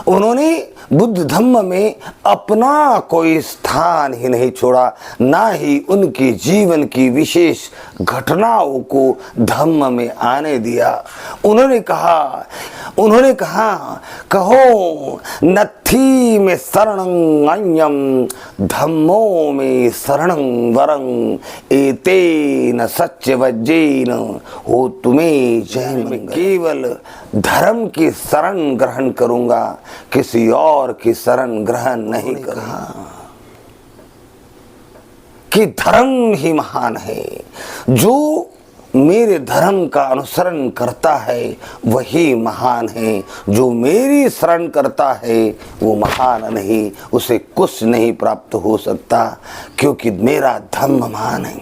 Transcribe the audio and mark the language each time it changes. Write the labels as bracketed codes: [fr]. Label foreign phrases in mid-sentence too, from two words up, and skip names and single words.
[hi] उन्होंने बुद्ध धम्म में अपना कोई स्थान ही नहीं छोड़ा, ना ही उनके जीवन की विशेष घटनाओं को धम्म में आने दिया। उन्होंने कहा कहो [pi] नथी में शरणं अन्यम धम्मो में शरणं वरं एतेन सत्यवज्जेन हो तुम्हें जय। [hi] मैं केवल धर्म की शरण ग्रहण करूंगा, किसी और की शरण ग्रहण नहीं करूंगा। कि धर्म ही महान है, जो मेरे धर्म का अनुसरण करता है वही महान है, जो मेरी शरण करता है वो महान नहीं, उसे कुछ नहीं प्राप्त हो सकता, क्योंकि मेरा धर्म महान है।